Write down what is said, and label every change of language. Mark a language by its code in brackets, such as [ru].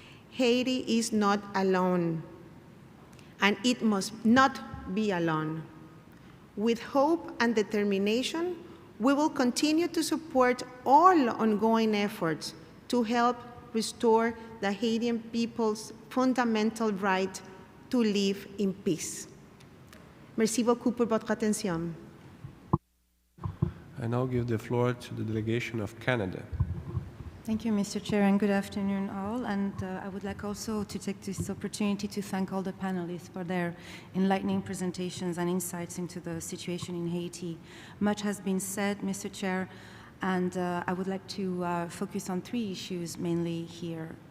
[en] Haiti is not alone, and it must not be alone. With hope and determination, We will continue to support all ongoing efforts to help restore the Haitian people's fundamental right to live in peace. [fr] Merci beaucoup pour votre attention. [en] I now give the floor to the delegation of Canada. Thank you, Mr. Chair, and good afternoon, all. And I would like also to take this opportunity to thank all the panelists for their enlightening presentations and insights into the situation in Haiti. Much has been said, Mr. Chair, and I would like to focus on 3 issues mainly here.